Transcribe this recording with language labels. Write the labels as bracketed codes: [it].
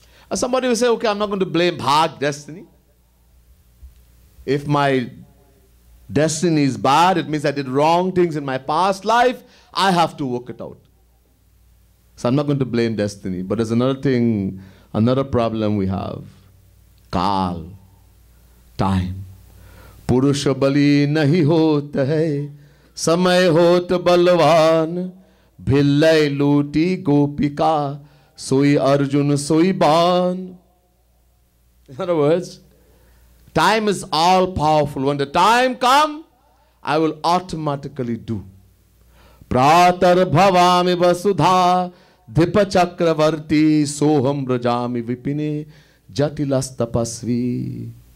[en] And somebody will say, okay, I'm not going to blame bhag, destiny. If my destiny is bad, it means I did wrong things in my past life, I have to work it out. So I'm not going to blame destiny. But there's another thing, another problem we have. Kal, time. [hi] पुरुष बली नहीं होत है, समय होत बलवान, भिल्लय लूटी गोपिका, सोई अर्जुन सोई बान. [en] In other words, time is all powerful. When the time comes, I will automatically do. [sa] Pratar bhavami vasudha dhipa chakravarti soham brajami vipine jatilas tapasvi.